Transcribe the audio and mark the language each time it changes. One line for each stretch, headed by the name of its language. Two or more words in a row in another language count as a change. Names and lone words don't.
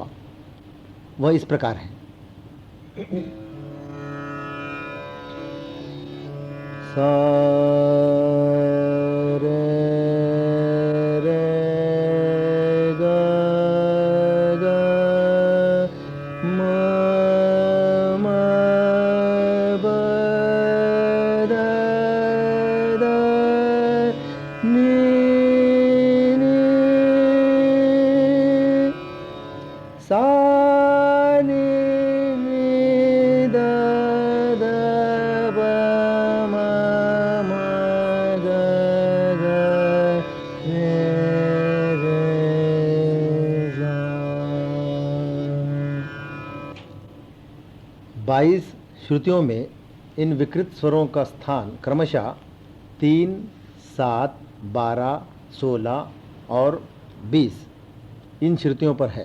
Hindi: वह इस प्रकार है। सा रे रे ग ग म म ब द द नी नी सा नी नी द द ब म म ग ग रे रे सा। 22 श्रुतियों में इन विकृत स्वरों का स्थान क्रमशः 3, 7, 12, 16 और 20 इन श्रुतियों पर है।